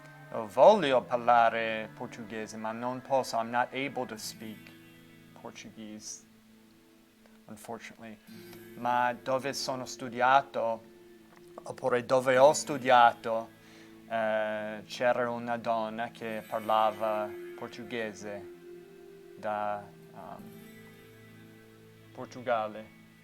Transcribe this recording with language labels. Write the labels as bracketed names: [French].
[Italian] Voglio parlare portoghese, ma non posso. [English] I'm not able to speak Portuguese, unfortunately. [Italian] Ma dove sono studiato, oppure dove ho studiato, c'era una donna che parlava portoghese da Portogallo.